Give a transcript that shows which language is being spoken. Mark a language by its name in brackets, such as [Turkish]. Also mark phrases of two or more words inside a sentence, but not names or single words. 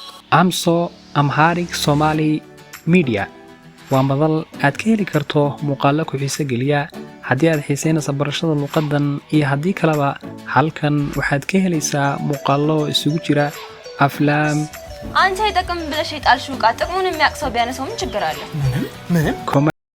[Somali] AMSO Amharic Somali Media waa madal aad ka heli karto muuqaallo ku xiiso geliya haddii aad xiisaynayso barashada luqaddan iyo haddii kaleba halkan waxaad ka helaysaa muuqaallo isugu jira aflaam [Amharic] አንተ ይጠቅም ብለሽ የጣልሽው ዕቃ ጥቅሙን የሚያውቅ ሰው ቢያነሳው ምን ችግር አለ? comedy